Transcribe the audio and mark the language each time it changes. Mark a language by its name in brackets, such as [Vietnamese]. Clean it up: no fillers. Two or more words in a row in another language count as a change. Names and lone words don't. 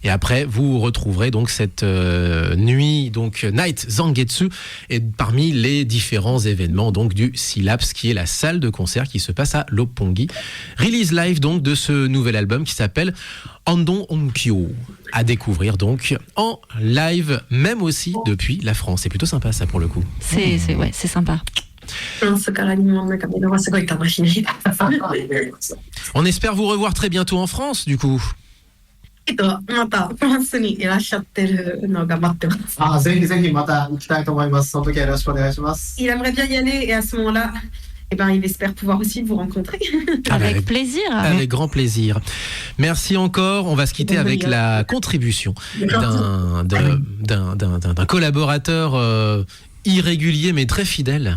[French] Et après, vous retrouverez donc cette nuit, donc Night Zangetsu, et parmi les différents événements donc du Syllapse, qui est la salle de concert qui se passe à Roppongi. Release live donc de ce nouvel album qui s'appelle Andon Onkyo, à découvrir donc en live, même aussi depuis la France. C'est plutôt sympa ça pour le coup. C'est sympa. [Japanese] フランスから日本なんか見るのがすごい楽しみです。 [French] On espère vous revoir très bientôt en France du coup. [Japanese] またフランスにいらっしゃってるのが待ってます。ぜひぜひまた行きたいと思います。その時はよろしくお願いします。 [French] Il aimerait bien y aller et à ce moment-là, il espère pouvoir aussi vous rencontrer. Avec plaisir. Avec grand plaisir. Merci encore. On va se quitter avec la contribution d'un collaborateur irrégulier mais très fidèle.